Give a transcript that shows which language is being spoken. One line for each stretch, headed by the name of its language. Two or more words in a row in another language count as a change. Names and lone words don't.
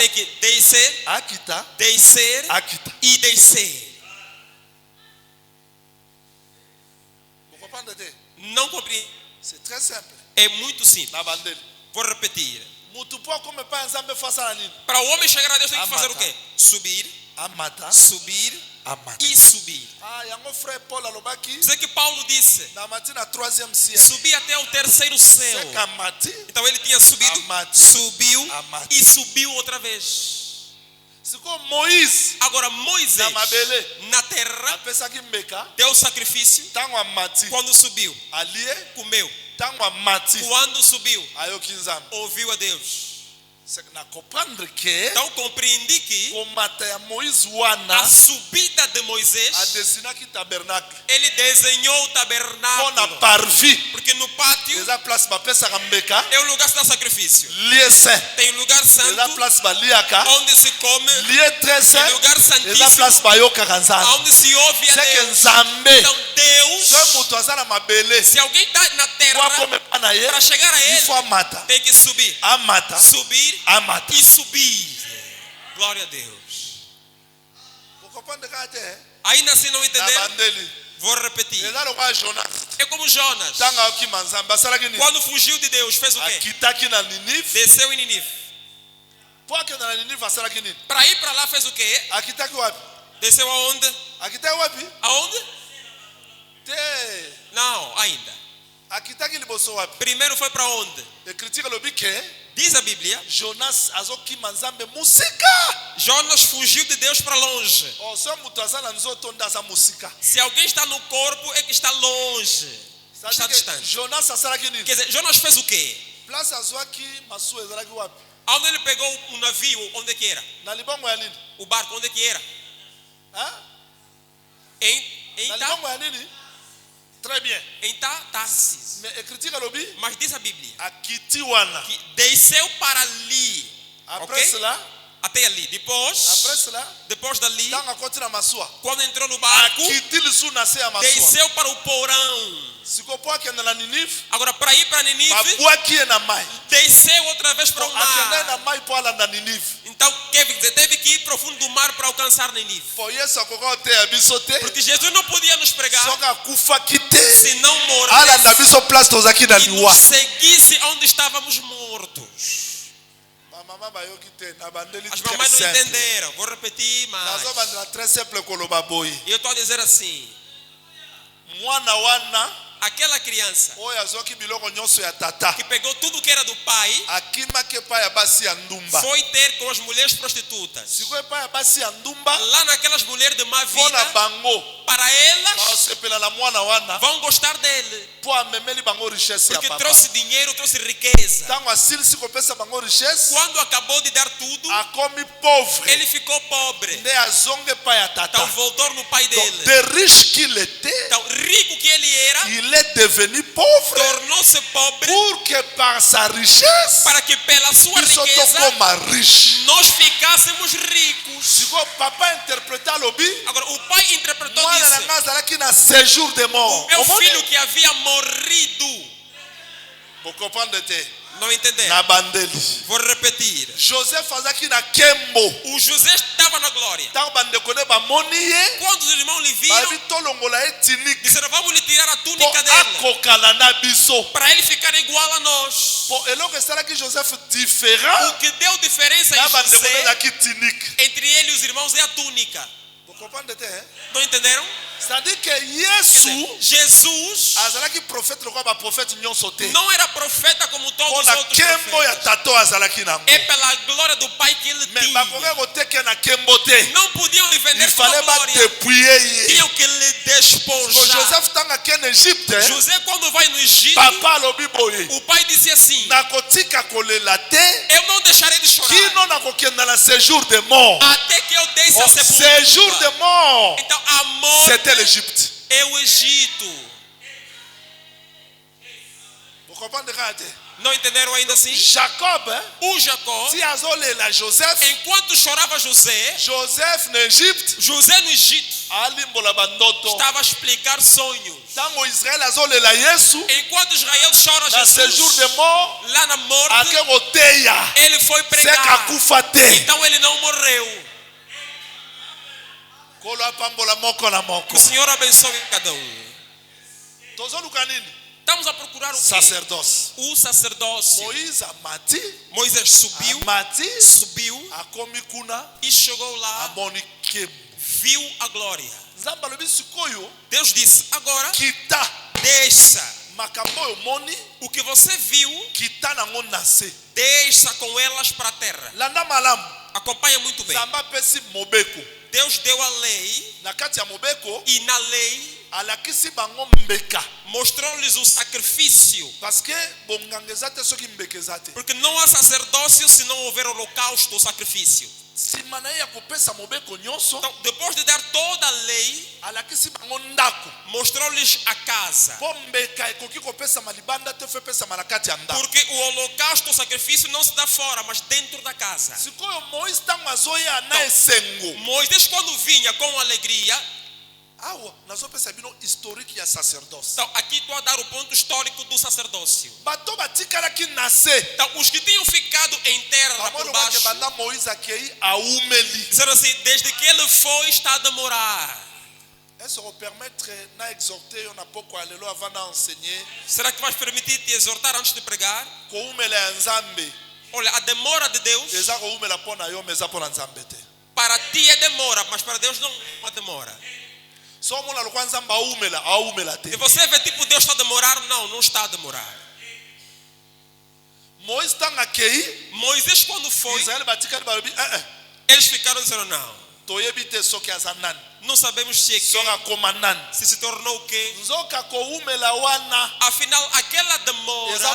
Portuguese: Tem que descer,
Lingala: Akita.
Portuguese: descer
Lingala: Akita.
Portuguese: e descer.
French: Vous comprenez?
Portuguese: Não compreende?
French: C'est très simple.
Portuguese: É muito simples.
Lingala: Na bandele.
Portuguese: Vou repetir.
Lingala: Mutu po akome pa ya nzambe
French: face à la
Lingala: nini?
Portuguese: Para o homem chegar a Deus, tem que fazer o
Lingala: Amata.
Portuguese: quê? Subir,
Lingala: Amata.
Portuguese: subir
Lingala: Amata.
Portuguese: e subir.
Lingala: Ah, yango frère Paul alobaki.
Portuguese: Isso é que Paulo disse.
Lingala: Na mati na 3e ciel.
Portuguese: Subir até o terceiro céu.
Lingala: C'est kamati.
Portuguese: Então ele tinha subido,
Lingala: Amate.
Portuguese: subiu
Lingala: Amate.
Portuguese: e subiu outra vez.
Lingala: Siko Moïse.
Portuguese: Agora Moisés,
Lingala: Na mabele.
Portuguese: na terra,
Lingala: Apesaki mbeka.
Portuguese: deu sacrifício.
Lingala: Tango amati.
Portuguese: Quando subiu,
Lingala: Alie.
Portuguese: comeu.
Lingala: Tango amati.
Portuguese: Quando subiu,
Lingala: Ayoki nzambe.
Portuguese: ouviu a Deus.
French: C'est que na comprendre que.
Portuguese: Então compreendi que
Lingala: Komata ya Moïse
Portuguese: a
Lingala: wana.
Portuguese: subida de Moisés,
Lingala: Adesinaki tabernacle.
Portuguese: ele desenhou o
Lingala: Pona
Portuguese: tabernáculo.
French: parvis.
Portuguese: Porque no pátio
Lingala: Eza place bapesaka mbeka.
Portuguese: é o lugar que se dá sacrifício.
French: Lieu saint.
Portuguese: Tem lugar
Lingala: Eza
Portuguese: santo,
Lingala: place baliaka.
Portuguese: onde se come,
French: Lieu très saint.
Portuguese: tem lugar
Lingala: Eza
Portuguese: santíssimo,
Lingala: place bayokaka nzambe.
Portuguese: onde se ouve a
French: C'est que
Portuguese: Deus.
Lingala: nzambe.
Portuguese: Então Deus,
Lingala: So mutu aza na mabele.
Portuguese: se alguém está na
Lingala: Po
Portuguese: terra,
Lingala: akome pa na ye.
Portuguese: para chegar a
French: Il faut
Portuguese: ele,
Lingala: amata.
Portuguese: tem que subir.
Lingala: Amata.
Portuguese: Subir
Lingala: Amata.
Portuguese: e subir. Glória a Deus.
French: Vous comprenez quand c'est?
Portuguese: Ainda assim não
Lingala: Na
Portuguese: entenderam?
Lingala: bandeli.
Portuguese: Vou repetir.
Lingala: Eza lokwa Jonas.
Portuguese: É como Jonas.
Lingala: Tanga okima nzambe asalaki nini?
Portuguese: Quando fugiu de Deus, fez o quê?
Lingala: Akitaki na Ninive.
Portuguese: Desceu em Ninive.
Lingala: Po akenda na Ninive asalaki nini?
Portuguese: Para ir para lá, fez o quê?
Lingala: Akitaki wapi?
Portuguese: Desceu aonde?
Lingala: Akitaki wapi?
Portuguese: Aonde?
Lingala: akitaki liboso wapi?
Portuguese: Primeiro foi para onde?
Lingala: Écriture lobi ke
Portuguese: Diz a Bíblia,
Lingala: Jonas azokima nzambe musika.
Portuguese: Jonas fugiu de Deus para longe.
Lingala: Oh, so mutu aza na nzoto nde aza musika.
Portuguese: Se alguém está no corpo, é que está longe. Está
French: C'est-à-dire que
Portuguese: distante.
Lingala: Jonas asalaki nini?
Portuguese: Quer dizer, Jonas fez o quê?
Lingala: Place azwaki masuwa ezalaki wapi?
Portuguese: Onde ele pegou o navio, onde que era?
Lingala: Na libongo ya nini?
Portuguese: O barco, onde que era? Hein? Em
Lingala: Na libongo ya nini?
French: Très bien.
Lingala: Tarsis.
French: Mais écriture
Lingala: lobi
Portuguese: Mas diz a Bíblia
Lingala: akiti wana.
Portuguese: que desceu para ali.
French: Après Ok? cela,
Portuguese: Até ali. Depois dali,
Lingala: tanga koti na masuwa.
Portuguese: quando entrou no barco,
Lingala: Akiti lisu na se ya masuwa.
Portuguese: desceu para o porão.
Lingala: Siko po akenda na Ninive,
Portuguese: Agora, para ir para Nínive,
Lingala: babwaki ye na mai.
Portuguese: desceu outra vez para o
Lingala: Akenda na
Portuguese: mar.
Lingala: mai po alanda Ninive.
Portuguese: Então, quer dizer, teve que ir profundo do mar para alcançar Nínive.
Lingala: Po Yesu akoka oteya biso te.
Portuguese: Porque Jesus não podia nos pregar
Lingala: Soki akufaki te.
Portuguese: se não
Lingala: Alanda
Portuguese: morresse
Lingala: biso place tozaki na
Portuguese: e
Lingala: liwa.
Portuguese: nos seguisse onde estávamos mortos.
Lingala: Mama bayoki te na bandeli
Portuguese: As
French: très
Portuguese: mamães não
French: simple.
Portuguese: entenderam. Vou repetir mais.
Lingala: Nazobandela
French: très simple
Lingala: koloba boye.
Portuguese: E eu estou a dizer assim:
Lingala: Mwana wana
Portuguese: aquela criança
Lingala: oyo azwaki biloko nyonso ya tata.
Portuguese: que pegou tudo que era do pai
Lingala: Akimaki epai ya basi ya ndumba.
Portuguese: foi ter com as mulheres prostitutas.
Lingala: Sikoyo epai ya basi ya ndumba
Portuguese: Lá naquelas mulheres de má
Lingala: mpo na
Portuguese: vida,
Lingala: bango
Portuguese: para elas
Lingala: baosepela na mwana wana
Portuguese: vão gostar dele.
Lingala: mpo amemeli bango richesse ya
Portuguese: Porque
Lingala: papa.
Portuguese: trouxe dinheiro, trouxe riqueza.
Lingala: Ntango asilisi kopesa bango richesse
Portuguese: Quando acabou de dar tudo,
Lingala: akomi pauvre
Portuguese: ele ficou pobre.
Lingala: nde azonga epai ya
Portuguese: Então
Lingala: tata.
Portuguese: voltou no pai
French: Donc,
Portuguese: dele.
French: de riche qu'il était,
Portuguese: Então, rico que ele era,
French: il est devenu pauvre
Portuguese: tornou-se pobre
French: pour que par sa richesse
Portuguese: para que pela sua
Lingala: biso
Portuguese: riqueza
Lingala: tokoma riche.
Portuguese: nós ficássemos ricos.
Lingala: Sikoyo papa interpreta lobi
Portuguese: Agora, o pai interpretou
Lingala: mwana na
Portuguese: isso.
Lingala: nga azalaki na
French: séjour de mort.
Portuguese: Meu
Lingala: Omoni?
Portuguese: filho que havia morrido.
Lingala: Bocomprendre te
Portuguese: Não entenderam?
Lingala: na bandeli.
Portuguese: Vou repetir.
Lingala: Joseph azalaki na nkembo.
Portuguese: O José estava na glória.
Lingala: Ntango bandeko ne bamoni ye
Portuguese: Quando os irmãos lhe viram,
Lingala: babi tolongola ye tinike
Portuguese: disseram: vamos lhe tirar a
Lingala: mpo
Portuguese: túnica dele,
Lingala: akokana na biso.
Portuguese: para ele ficar igual a nós.
Lingala: Po eloko esalaki Joseph différent
Portuguese: O que deu diferença
Lingala: na
Portuguese: em
Lingala: bandeko ne
Portuguese: José,
Lingala: ezalaki tinike.
Portuguese: entre ele e os irmãos, é a túnica.
Lingala: Bocomprendre te hein?
Portuguese: Não entenderam?
French: C'est-à-dire que
Portuguese: Quer
Lingala: Yesu
Portuguese: dizer, Jesus
Lingala: azalaki prophète lokola baprophète nyonso te.
Portuguese: não era profeta como todos
Lingala: Mpo
Portuguese: os
Lingala: na
Portuguese: outros
Lingala: nkembo ya
Portuguese: profetas.
Lingala: tata oyo azalaki nango.
Portuguese: É pela glória do Pai que ele
French: Mais
Portuguese: tinha.
Lingala: bakoki koteke na nkembo te.
Portuguese: Não podiam lhe
French: Il
Portuguese: vender com
French: fallait
Portuguese: glória.
Lingala: badepouiller ye.
Portuguese: Tinham que lhe
Lingala: Po
Portuguese: despojar.
Lingala: Joseph ntango ake na Egypte,
Portuguese: José, quando vai no Egito,
Lingala: papa alobi boye
Portuguese: o pai disse assim:
Lingala: nakotika kolela te
Portuguese: eu não deixarei de chorar
Lingala: kino nakokenda na
French: séjour de mort.
Portuguese: até que eu desça a
French: Oh, séjour de
Portuguese: sepultura.
French: mort,
Portuguese: Então a morte
French: c'était l'Égypte.
Portuguese: é o Egito.
French: Vous comprenez quand
Portuguese: Não entenderam ainda assim?
Lingala: Jacob, hein,
Portuguese: O Jacó,
Lingala: si azolela Joseph,
Portuguese: enquanto chorava José,
Lingala: Joseph na Égypte
Portuguese: José no Egito
Lingala: alimbola bandoto.
Portuguese: estava a explicar sonhos.
Lingala: Ntango Israël azolela Yesu
Portuguese: Enquanto Israel chora
French: na séjour de
Portuguese: Jesus,
French: mort,
Portuguese: lá na morte,
Lingala: ake koteya
Portuguese: ele foi
Lingala: seka
Portuguese: pregar.
Lingala: kufa te.
Portuguese: Então ele não morreu.
Lingala: Kolo apambola moko na
Portuguese: Que
Lingala: moko.
Portuguese: o Senhor abençoe cada
Lingala: Tozoluka nini?
Portuguese: Estamos a procurar o quê?
French: Sacerdoce.
Portuguese: O sacerdócio.
Lingala: Moïse amati,
Portuguese: Moisés subiu,
Lingala: akomi kuna,
Portuguese: e chegou lá,
Lingala: amoni nkembo.
Portuguese: viu a glória.
Lingala: Nzambe alobi sikoyo
Portuguese: Deus disse: agora
Lingala: kita
Portuguese: deixa
Lingala: makambo oyo omoni
Portuguese: o que você viu,
Lingala: kita nango na se.
Portuguese: deixa com elas para a terra.
Lingala: Landa malamu.
Portuguese: Acompanha muito bem.
Lingala: Nzambe apesi mobeko.
Portuguese: Deus deu a lei,
Lingala: Na kati ya mobeko
Portuguese: e na lei
Lingala: alakisi bango mbeka.
Portuguese: mostrou-lhes o sacrifício.
French: Parce que
Lingala: bonganga eza te soki mbeka eza te.
Portuguese: Porque não há sacerdócio se não houver holocausto ou sacrifício.
Lingala: Nsima na ye ya kopesa mobeko nyonso
Portuguese: Então, depois de dar toda a lei,
Lingala: alakisi bango ndako.
Portuguese: mostrou-lhes a casa.
Lingala: Mpo mbeka ekoki kopesama libanda te fo epesama na kati ya ndako.
Portuguese: Porque o holocausto, o sacrifício não se dá fora, mas dentro da casa.
Lingala: Sikoyo Moïse ntango azoya na esengo.
Portuguese: Moisés, quando vinha com alegria,
Lingala: Awa nazopesa bino historique ya sacerdoce.
Portuguese: então aqui estou a dar o ponto histórico do sacerdócio.
Lingala: Bato batikalaki na se.
Portuguese: Então, os que tinham ficado em terra lá por
Lingala: Bamolobaki
Portuguese: baixo,
Lingala: banda Moïse akei aumeli.
Portuguese: disseram assim: desde que ele foi, está a demorar.
French: Est-ce qu'on permettre na exhorter on a
Lingala: poko alelo
French: avant d'enseigner
Portuguese: Será que vais permitir te exortar antes de pregar?
Lingala: ko umela ya nzambe
Portuguese: Olha, a demora de Deus,
Lingala: eza ko umela pona yo meza pona nzambe te.
Portuguese: para ti é demora, mas para Deus não é demora.
Lingala: so omona lokwa nzambe aumela te.
Portuguese: E você vê tipo Deus está a demorar? Não, não está a demorar.
Lingala: Moïse tanga kei
Portuguese: Moisés quando foi,
Lingala: Israel batikali balobi
Portuguese: eles ficaram dizendo não.
Lingala: toyebi te soki aza nani
Portuguese: Não sabemos se é
Lingala: soki
Portuguese: que,
Lingala: akoma nani
Portuguese: se tornou o quê.
Lingala: nzoka koumela wana
Portuguese: Afinal, aquela
Lingala: eza
Portuguese: demora